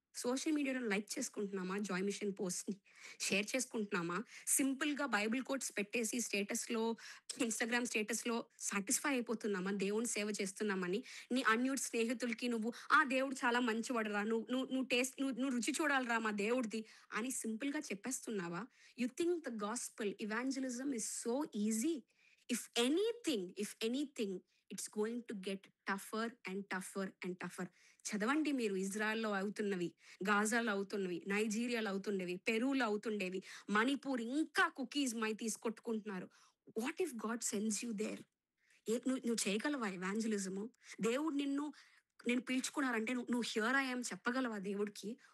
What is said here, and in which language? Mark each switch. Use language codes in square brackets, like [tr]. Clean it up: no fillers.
[te] Social మీడియాలో like చేసుకుంటున్నామా? Joy machine పోస్ట్‌ని share చేసుకుంటున్నామా? సింపుల్‌గా Bible quotes పెట్టేసి స్టేటస్‌లో, ఇన్‌స్టాగ్రామ్ స్టేటస్‌లో సాటిస్ఫై అయిపోతున్నామా? దేవుని సేవ చేస్తున్నామని. నీ అన్‌న్యూడ్ స్నేహితులకి నువ్వు, "ఆ! దేవుడు చాలా మంచివాడురా. నువ్వు నువ్వు నువ్వు టేస్ట్ నువ్వు నువ్వు రుచి చూడాలిరా మా దేవుడిది" అని సింపుల్‌గా చెప్పేస్తున్నావా? [en] You think the gospel evangelism is so easy? If anything, it's going to get tougher and tougher and tougher. [te] చదవండి మీరు ఇజ్రాయెల్‌లో అవుతున్నవి, గాజాలో అవుతున్నవి, నైజీరియాలో అవుతున్నవి, పెరూలో అవుతుండేవి, మణిపూర్ ఇంకా కుకీస్ మైతీస్ కొట్టుకుంటున్నారు. [en] What if God sends you there? [te] నువ్వు నువ్వు చేయగలవా ఎవాంజలిజము? దేవుడు నిన్ను నేను పిలుచుకున్నారంటే నువ్వు నువ్వు [en] here I am [te] చెప్పగలవా దేవుడికి?